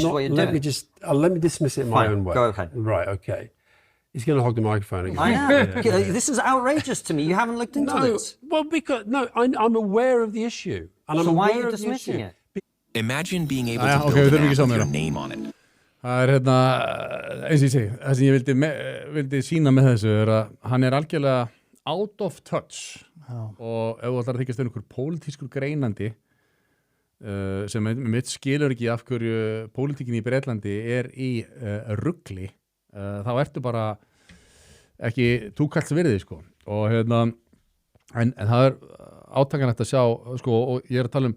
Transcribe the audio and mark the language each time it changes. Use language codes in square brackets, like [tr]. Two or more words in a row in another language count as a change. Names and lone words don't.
[en] Let me dismiss it in my own way. Go ahead. Right, okay. He's going to hog the microphone again. I am. This is outrageous to me. You haven't looked into this. Well, because, I'm aware of the issue. And so why are you dismissing it? Imagine being able to build an app with your name on it. [is] Það eins og ég segi, það sem ég vildi sína með þessu að hann algjörlega [en] out of touch [is] og ef þú ætlar að þykjast einhver pólitískur greinandi sem mitt skilur ekki af hverju pólitíkin í Bretlandi í rugli þá ertu bara ekki túkalls virði sko og en það átakanlegt að sjá sko og ég að tala